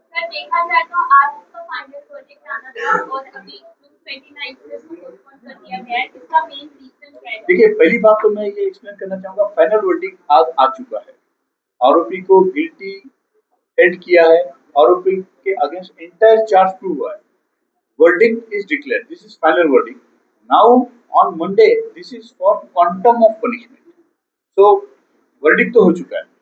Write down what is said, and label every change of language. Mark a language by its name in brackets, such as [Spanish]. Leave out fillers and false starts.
[Hindi] Sir देखा जाए तो आज उसका फाइनल प्रोजेक्ट आना था और अभी जून 29 से इसको पोस्टपोन कर दिया गया है, इसका मेन रीजन क्या है? देखिए, पहली बात तो मैं ये एक्सप्लेन करना चाहूंगा, फाइनल वर्डिक्ट आज आ चुका है। आरोपी को गिल्टी एंड किया है, आरोपी के अगेंस्ट एंटायर चार्ज प्रूव हुआ है। [English] Verdict is declared. This is final verdict. Now on Monday, this is for quantum of punishment. [Hindi] So verdict तो हो चुका है.